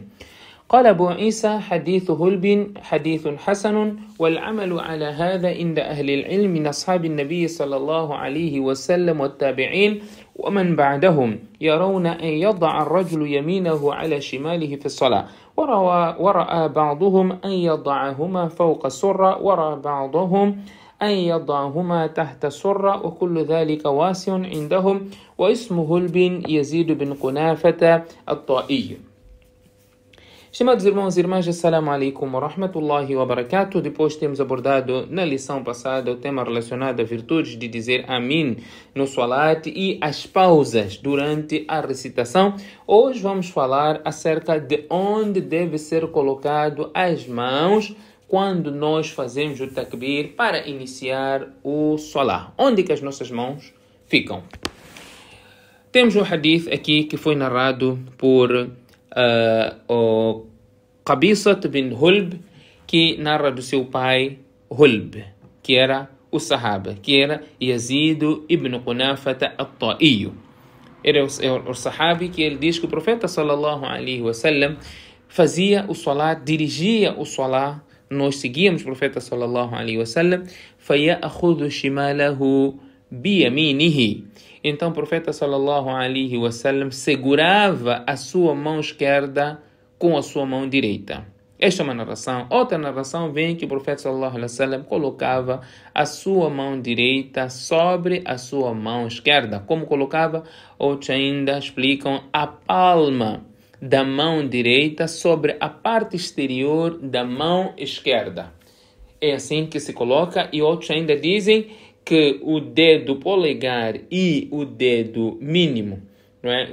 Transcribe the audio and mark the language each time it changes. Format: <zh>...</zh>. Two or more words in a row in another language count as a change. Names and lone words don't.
<ar>قال أبو عيسى: حديث هلب حديث حسن، والعمل على هذا عند أهل العلم من أصحاب النبي صلى الله عليه وسلم والتابعين ومن بعدهم، يرون أن يضع الرجل يمينه على شماله في الصلاة، ورأى بعضهم أن يضعهما فوق السرة، ورأى بعضهم أن يضعهما تحت السرة، وكل ذلك واسع عندهم، واسمه هلب يزيد بن قنافة الطائي.</ar> <pt>Estimados irmãos e irmãs,</pt> <ar>السلام عليكم ورحمة الله وبركاته.</ar> <pt>Depois temos abordado na lição passada o tema relacionado a virtudes de dizer Amin no Salat e as pausas durante a recitação. Hoje vamos falar acerca de onde deve ser colocado as mãos quando nós fazemos o takbir para iniciar o Salat. Onde que as nossas mãos ficam? Temos um hadith aqui que foi narrado por o Qabisat bin Hulb, que narra do seu pai Hulb, que era o Sahaba, que era Yazid ibn Qunafata al-Ta'i. Era o Sahabi que ele diz que o profeta</pt> <ar>صلى الله عليه وسلم</ar> <pt>fazia o Salat, dirigia o Salat. Nós seguíamos o profeta</pt> <ar>صلى الله عليه وسلم. فَيَأْخُذُ شِمَالَهُ بِيَمِينِهِ.</ar> <pt>Então o profeta</pt> <ar>صلى الله عليه وسلم</ar> <pt>segurava a sua mão esquerda com a sua mão direita. Esta é uma narração. Outra narração vem que o profeta</pt> <ar>صلى الله عليه وسلم</ar> <pt>colocava a sua mão direita sobre a sua mão esquerda. Como colocava? Outros ainda explicam a palma da mão direita sobre a parte exterior da mão esquerda. É assim que se coloca, e outros ainda dizem que o dedo polegar e o dedo mínimo, não é?</pt>